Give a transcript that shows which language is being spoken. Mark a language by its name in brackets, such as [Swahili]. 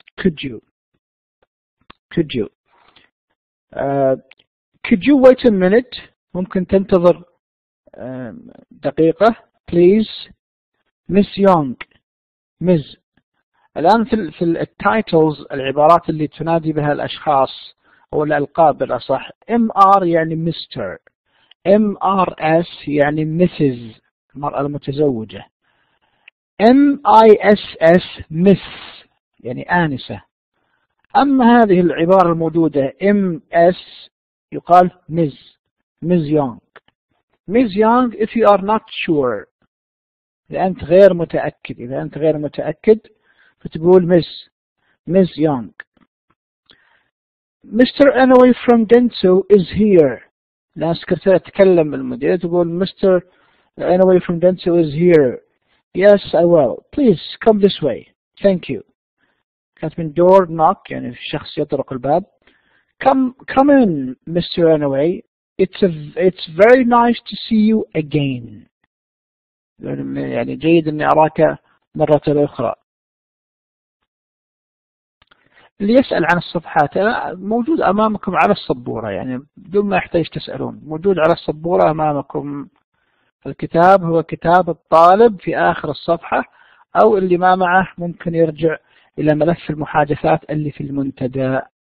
[English] could you could you wait a minute؟ [Arabic] ممكن تنتظر دقيقة [English] please. Miss Young Ms. [Arabic] الآن في التايتلز العبارات اللي تنادي بها الأشخاص أو الألقاب بالأصح MR يعني مستر، MRS يعني Mrs. المرأة المتزوجة، MISS Miss يعني آنسة. أما هذه العبارة الموجودة MS يقال Ms Young. [English] Ms Young if you are not sure، [Arabic] إذا أنت غير متأكد فتقول [English] Miss Young. Mr. Anyway from Dentsu is here. [Arabic] الآن سكرتيرة تتكلم المدير تقول Mr. [English] Anyway from Dentsu is here. Yes I will. Please come this way. Thank you. [Arabic] كانت من [English] door knock [Arabic] يعني الشخص يطرق الباب. [English] Come in Mr. Anyway. It's very nice to see you again. [Arabic] يعني جيد أني أراك مرة أخرى. اللي يسأل عن الصفحات موجود أمامكم على السبورة، يعني بدون ما يحتاج تسألون، موجود على السبورة أمامكم. الكتاب هو كتاب الطالب في آخر الصفحة، أو اللي ما معه ممكن يرجع إلى ملف المحادثات اللي في المنتدى.